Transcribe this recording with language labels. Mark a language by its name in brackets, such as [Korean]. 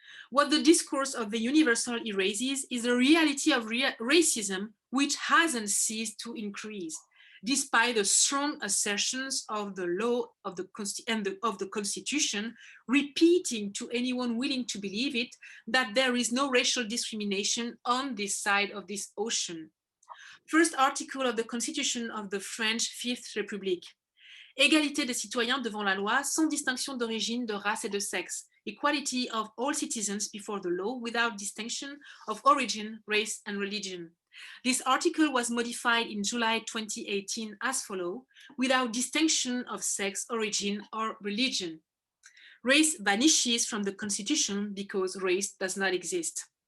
[English] What the discourse of the universal erases is the reality of racism, which hasn't ceased to increase, despite the strong assertions of the law of the Constitution, repeating to anyone willing to believe it that there is no racial discrimination on this side of this ocean. First article of the Constitution of the French Fifth Republic. [French] Égalité des citoyens devant la loi sans distinction d'origine, de race et de sexe. [English] Equality of all citizens before the law without distinction of origin, race, and religion. This article was modified in July 2018 as follows, without distinction of sex, origin, or religion. Race vanishes from the Constitution because race does not exist.